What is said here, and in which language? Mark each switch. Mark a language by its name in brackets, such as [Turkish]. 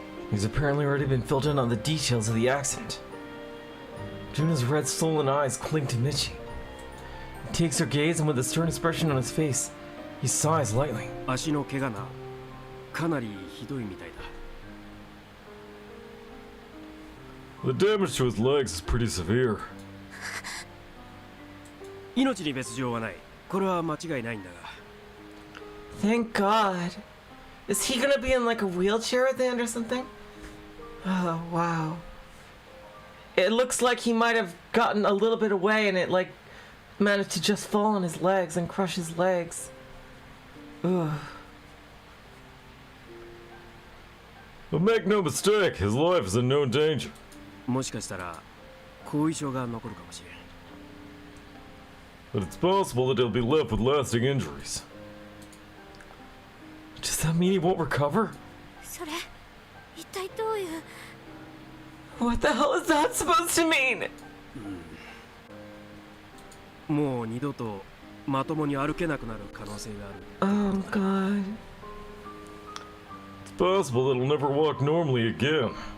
[English] He's apparently already been filled in on the details of the accident. Juna's red swollen eyes cling to Michi. He takes her gaze and with a stern expression on his face, he sighs lightly. [Japanese] 足の怪我な、かなりひどいみたいだ。 [English] The damage to his legs is pretty severe. [Japanese] 命に別状はない。これは間違いないんだが。 [English] Thank God. Is he gonna be in like a wheelchair at the end or something? Oh, wow. It looks like he might have gotten a little bit away and it like managed to just fall on his legs and crush his legs. Ugh. But make no mistake, his life is in no danger. [Japanese] もしかしたら後遺症が残るかもしれん。 [English] But it's possible that he'll be left with lasting injuries. Does that mean he won't recover? [Japanese] それ一体どういう [English] What the hell is that supposed to mean? [Japanese] もう二度とまともに歩けなくなる可能性がある。 [English] Oh, God. It's possible that he'll never walk normally again.